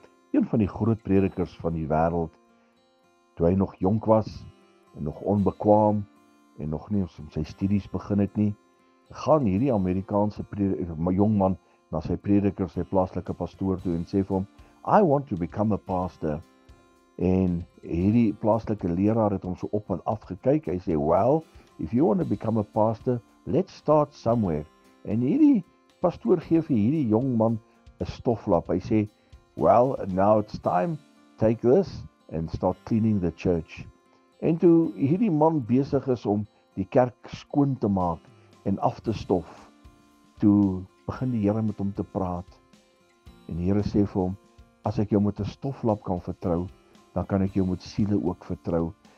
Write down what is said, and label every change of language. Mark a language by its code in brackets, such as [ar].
[af] Een van die groot predikers van die wêreld, toe hy nog jonk was en nog onbekwaam en nog nie sy studies begin het nie, gaan hierdie Amerikaanse jong man na sy prediker, sy plaaslike pastoor toe en sê vir hom, [en] I want to become a pastor. [af] En hierdie plaaslike leraar het hom so op en af gekyk. Hy sê, [en] well, if you want to become a pastor, let's start somewhere. [af] En hierdie pastoor gee vir hierdie jong man 'n stoflap. Hy sê, [en] well, now it's time, take this and start cleaning the church. [af] En toe hierdie man besig is om die kerk skoon te maak en af te stof, toe begin die Here met hom te praat. En die Here sê vir hom, as ek jou met 'n stoflap kan vertrou, dan kan ek jou met siele ook vertrou.